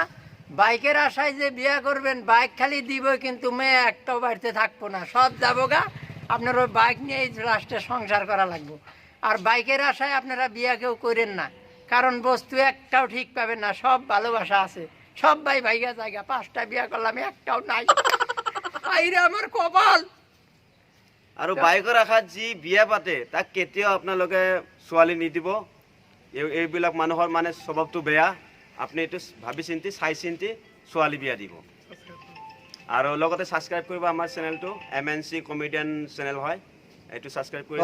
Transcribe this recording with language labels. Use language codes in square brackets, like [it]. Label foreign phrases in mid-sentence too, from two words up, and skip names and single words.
[bn] বাইকের আশায় যে বিয়ে করবেন, বাইক খালি দিব কিন্তু মেয়ে একটাও বাড়িতে থাকবো না, সব যাবো গা। আপনার ওই বাইক নিয়ে লাস্টে সংসার করা লাগবে। আর বাইকের আশায় আপনারা বিয়ে কেউ করেন না, কারণ বস্তু একটাও ঠিক পাবেন না, সব ভালোবাসা আছে, সব ভাই ভাইগা জায়গা। 5টা বিয়ে করলাম, একটাও নাই। আইরে আমার কপাল। [as] আৰু বাইকৰ আশাত যি বিয়া পাতে তাক কেতিয়াও আপোনালোকে ছোৱালী নিদিব। এইবিলাক মানুহৰ মানে স্বভাৱটো বেয়া। আপুনি এইটো ভাবি চিন্তি চাই চিন্তি ছোৱালী বিয়া দিব। আৰু লগতে ছাবস্ক্ৰাইব কৰিব আমাৰ চেনেলটো, MNC কমেডিয়ান চেনেল হয়, এইটো ছাবস্ক্ৰাইব কৰি